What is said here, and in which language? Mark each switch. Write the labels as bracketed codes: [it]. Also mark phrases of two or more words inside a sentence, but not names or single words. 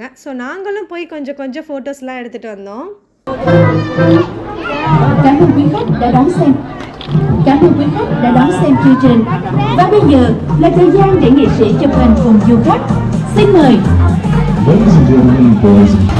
[ta] ஸோ நாங்களும் போய் கொஞ்சம் ஃபோட்டோஸ்லாம் எடுத்துகிட்டு வந்தோம். [vi] Cảm ơn quý khách đã đón xem chương trình. Và bây giờ là thời gian để nghệ sĩ chụp hình cùng du khách. Xin mời. [en] Ladies and gentlemen, boys.